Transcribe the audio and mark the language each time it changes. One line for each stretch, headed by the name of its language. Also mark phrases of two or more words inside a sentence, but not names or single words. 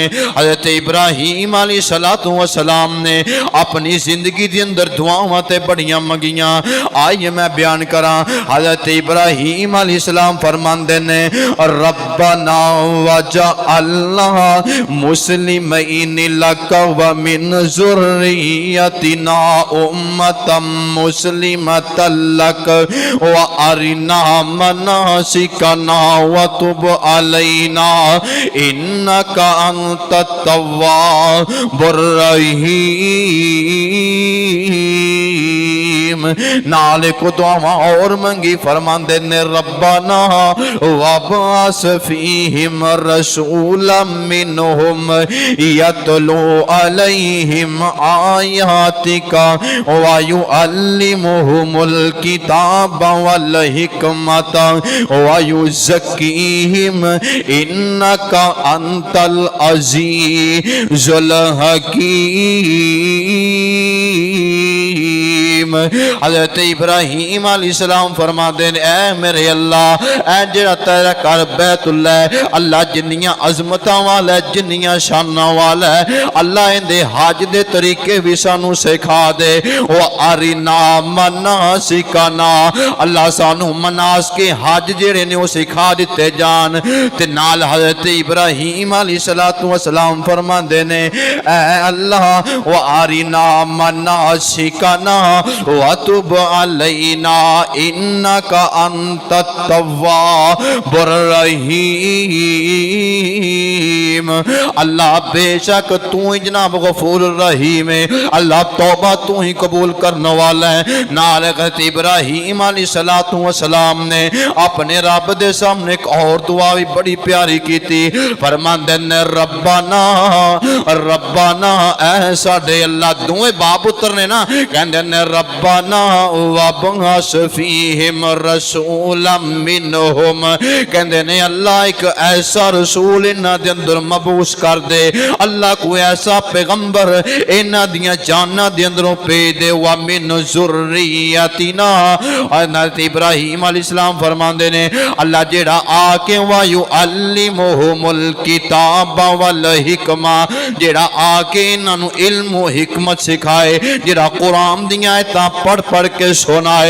Punjabi: حضرت ابراہیم
Arabic: علیه الصلاة والسلام
Punjabi: نے اپنی زندگی کے اندر دعاواں تے بڑیاں منگیاں. آئیے میں بیان کرا، حضرت ابراہیم علیہ السلام فرماندے نے ربنا
Arabic: واجعلنا مسلمين لك ومن ذريتنا أمة مسلمة لك وأرنا مناسكنا وتب علينا إنك أنت التواب الرحيم.
Punjabi: نالے کو دعاواں اور منگی، فرماندے
Arabic: ने ربنا وابعث فيهم رسولا منهم يتلو عليهم آياتك ويعلمهم الكتاب والحكمة ويزكيهم إنك أنت العزيز الحكيم. رحيم.
Punjabi: حضرت ابراہیم علیہ السلام فرماتے نے اے میرے اللہ اے جیہڑا تیرا گھر بیت اللہ ہے اللہ جنیاں عظمتاں والا ہے جنیاں شاناں والا ہے اللہ ایہدے حج دے طریقے بھی سانوں سکھا دے. او
Arabic: أرنا مناسكنا
Punjabi: اللہ سانوں مناس کے حج جیہڑے نے وہ سکھا دتے جان. تے نال حضرت ابراہیم
Arabic: عليه الصلاة والسلام
Punjabi: فرماندے نے اے اللہ
Arabic: وأرنا مناسكنا وتب علينا إنك أنت التواب الرحيم.
Punjabi: اللہ بیشک تو ہی جناب غفور رحیم ہے اللہ توبہ تو ہی قبول کرنے والا ہے. نال حضرت ابراہیم
Arabic: عليه الصلاة والسلام
Punjabi: نے اپنے رب دے سامنے ایک اور دعا بھی بڑی پیاری کی تھی. فرماندے نے
Arabic: ربنا ربنا
Punjabi: اے ساڈے اللہ دوویں باپ پتر نے نا کہندے نے
Arabic: ربنا وابعث فيهم رسولا منهم
Punjabi: کہندے نے اللہ ایک ایسا رسول انہاں دے اندر مبعوث کر دے اللہ کوئی ایسا پیغمبر انہاں دیاں جاناں دے اندروں بھیج دے
Arabic: ومن ذريتنا.
Punjabi: حضرت ابراہیم علیہ السلام فرماندے نے اللہ جیہڑا آکے
Arabic: ويعلمهم الكتاب والحكمة
Punjabi: جیہڑا آکے انہاں علم و حکمت سکھائے جیہڑا قرآن دیاں آیتاں پڑھ پڑھ کے سنائے.